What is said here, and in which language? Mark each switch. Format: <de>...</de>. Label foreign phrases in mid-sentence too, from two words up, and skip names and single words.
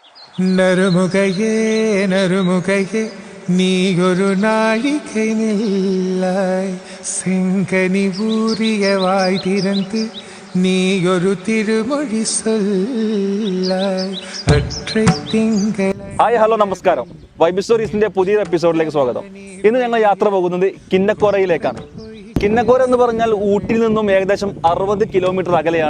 <ta>நறுமுகையே நறுமுகையே நீயொரு நாழிகை நில்லாய் செங்கனி ஊறிய வாய் திறந்து நீயொரு திருமொழி சொல்லாய் அற்றை திங்கள்.</ta> <ml>ഹായ് ഹലോ നമസ്കാരം. വൈബ് സ്റ്റോറീസിന്റെ പുതിയൊരു എപ്പിസോഡിലേക്ക് സ്വാഗതം. ഇന്ന് ഞങ്ങൾ യാത്ര പോകുന്നത് കിന്നക്കോറയിലേക്കാണ്. കിന്നക്കോര എന്ന് പറഞ്ഞാൽ ഊട്ടിയിൽ നിന്നും ഏകദേശം 60 കിലോമീറ്റർ അകലെയാണ്.</ml>